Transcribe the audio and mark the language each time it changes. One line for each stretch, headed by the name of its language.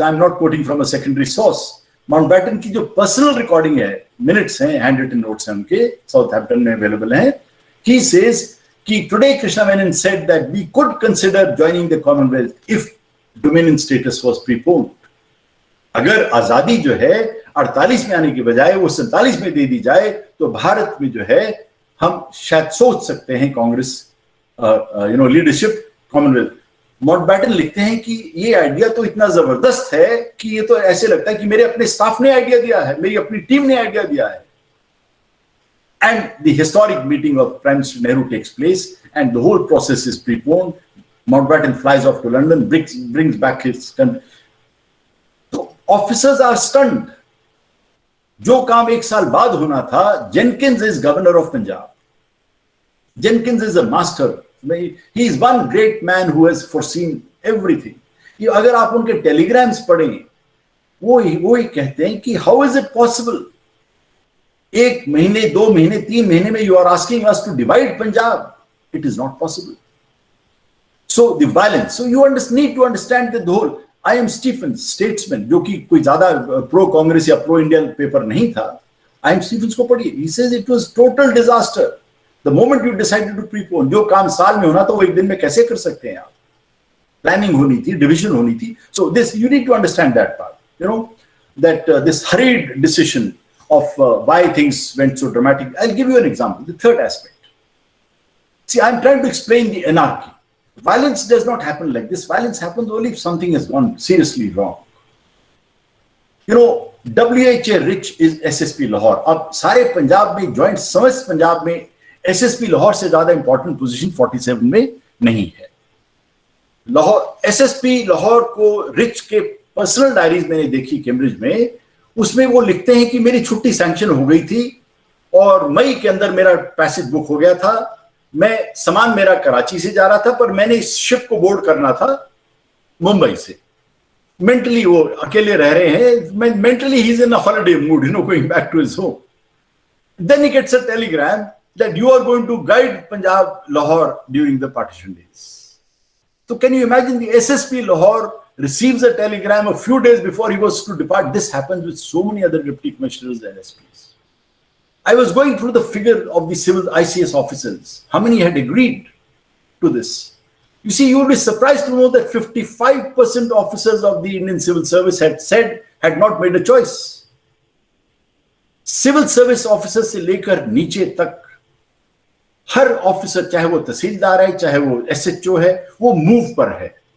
English: I'm not quoting from a secondary source.
Hindi: Mountbatten की जो personal recording है, minutes हैं, handwritten notes हैं उनके, Southampton में available हैं.
English: He says कि today Krishna Menon said that we could consider joining the Commonwealth if dominion status was preponed.
Hindi: अगर आजादी जो है 48 में आने के बजाय वो 47 में दे दी जाए तो भारत में जो है हम शायद सोच सकते हैं कांग्रेस लीडरशिप कॉमनवेल्थ. माउंटबैटन लिखते हैं कि ये आइडिया तो इतना जबरदस्त है कि ये तो ऐसे लगता है कि मेरे अपने स्टाफ ने आइडिया दिया है, मेरी अपनी टीम ने आइडिया दिया है.
English: And the historic meeting of Prime Minister Nehru takes place, and the whole process is preponed. Mountbatten flies off to London, brings back his. So officers are stunned.
Hindi: जो काम एक साल बाद होना था,
English: Jenkins is governor of Punjab. Jenkins is a master. He is one great man who has foreseen everything.
Hindi: अगर आप उनके टेलीग्राम्स पढ़ें, वो ही कहते हैं कि
English: how is it possible?
Hindi: एक महीने, 2 महीने, 3 महीने में
English: you are asking us to divide Punjab. It is not possible. So the violence. So you need to understand that the whole.
Hindi: I am Stephens, statesman, जो कि कोई ज्यादा प्रो कांग्रेस या प्रो इंडियन पेपर नहीं था.
English: I am Stephens
Hindi: को पढ़िए.
English: He says it was total disaster. The moment you decided to prepone,
Hindi: जो काम साल में होना था वो एक दिन में कैसे कर सकते हैं आप? Planning होनी थी, division होनी थी.
English: So this you need to understand that part. That this hurried decision of why things went so dramatic. I'll give you an example. The third aspect. See, I'm trying to explain the anarchy. Violence does not happen like this. Violence happens only if something has gone seriously wrong. W.H.A. Rich is SSP Lahore.
Hindi: अब सारे पंजाब में joint समस्त पंजाब में SSP Lahore से ज्यादा important position 47 में नहीं है. लाहौर SSP लाहौर को रिच के पर्सनल डायरीज मैंने देखी कैम्ब्रिज में. उसमें वो लिखते हैं कि मेरी छुट्टी सैंक्शन हो गई थी और मई के अंदर मेरा पैसेज बुक हो गया था. मैं सामान मेरा कराची से जा रहा था पर मैंने इस शिप को बोर्ड करना था मुंबई से. मेंटली वो अकेले रह रहे हैं.
English: Mentally he is in a holiday mood, going back to his home. Then he gets a telegram that you are going to guide Punjab Lahore during the partition days. So can you imagine the SSP Lahore receives a telegram a few days before he was to depart? This happens with so many other deputy commissioners and SPs. I was going through the figure of the civil ICS officers. How many had agreed to this? You see, you will be surprised to know that 55% officers of the Indian civil service had not made a choice.
Hindi: Civil service officers से लेकर नीचे तक हर officer, चाहे वो तहसीलदार है, चाहे वो SHO है, वो मूव पर है.